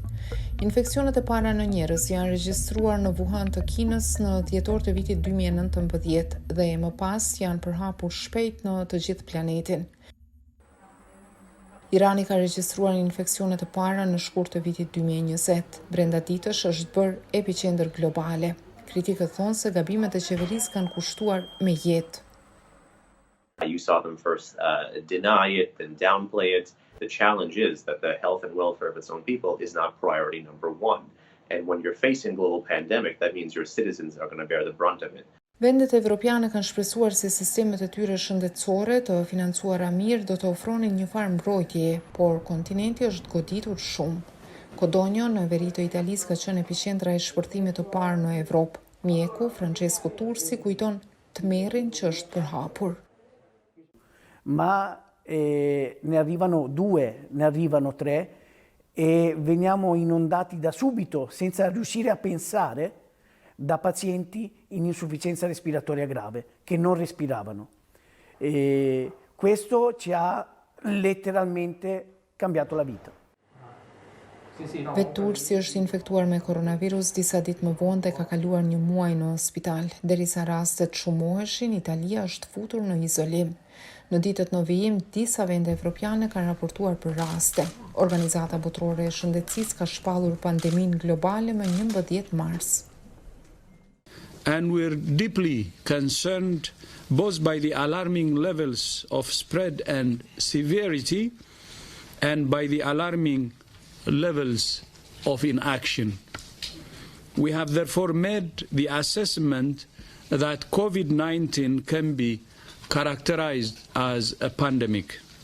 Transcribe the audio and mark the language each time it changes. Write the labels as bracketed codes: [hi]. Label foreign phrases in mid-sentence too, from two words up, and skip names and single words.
[sq] Infeksionet e para në njerëz janë regjistruar në Vuhan të Kinës në dhjetor të vitit 2019 dhe më pas janë përhapur shpejt në të gjithë planetin. Irani ka regjistruar infeksionet e para në shkurt të vitit 2020. Brenda ditësh është bërë epicentër globale. Kritikët thonë se gabimet e qeverisë kanë kushtuar me jetë. [en] You saw them first deny it, then downplay it. The challenge is that the health and welfare of its own people is not priority number one. And when you're facing global pandemic, that means your citizens are going to bear the brunt of it. [sq] Vendet evropiane kanë shpresuar se sistemet e tyre shëndetësore të financuara mirë do të ofronin një farë mbrojtjeje, por kontinenti është goditur shumë. Kostoja në veri të Italisë ka qenë epicentra e shpërthimit të parë në Evropë. Mjeku Francesco Tursi kujton tmerrin që është përhapur. [it] Ma ne arrivano 2, ne arrivano 3 e veniamo inondati da subito senza riuscire a pensare da pazienti in insufficienza respiratoria grave che non respiravano. Questo ci ha letteralmente cambiato la vita. [sq] Tursi është infektuar me koronavirus disa ditë më vonë dhe ka kaluar një muaj në spital. Derisa rastet shumoheshin, Italia është futur në izolim. Në ditët në vijim, disa vende evropiane kanë raportuar për raste. Organizata Botërore e Shëndetësisë ka shpallur pandeminë globale më 11 mars. [en] And we're deeply concerned both by the alarming levels of spread and severity and by the alarming levels of inaction. We have therefore made the assessment that COVID-19 can be characterized as a pandemic.